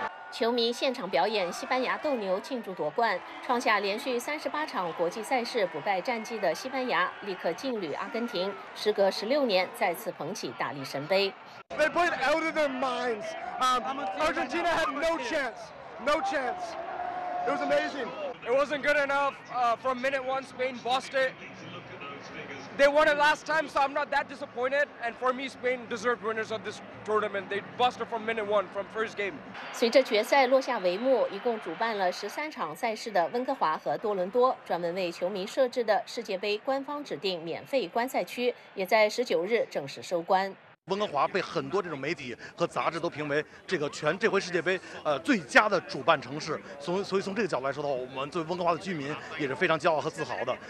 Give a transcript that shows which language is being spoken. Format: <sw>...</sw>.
<zh>球迷现场表演西班牙斗牛庆祝夺冠，创下连续38场国际赛事不败战绩的西班牙立刻劲旅阿根廷，时隔16年再次捧起大力神杯。</zh> <en>They played out of their minds. Argentina had no chance. No chance. It was amazing. It wasn't good enough. From minute one, Spain bossed it. They won it last time, so I'm not that disappointed. And for me, Spain deserved winners of this tournament. They bossed it from minute one, from first game.</en> <zh>随着决赛落下帷幕，一共主办了13场赛事的温哥华和多伦多，专门为球迷设置的世界杯官方指定免费观赛区，也在19日正式收官。温哥华被很多这种媒体和杂志都评为这个全这回世界杯最佳的主办城市，所以从这个角度来说的话，我们作为温哥华的居民也是非常骄傲和自豪的。</zh>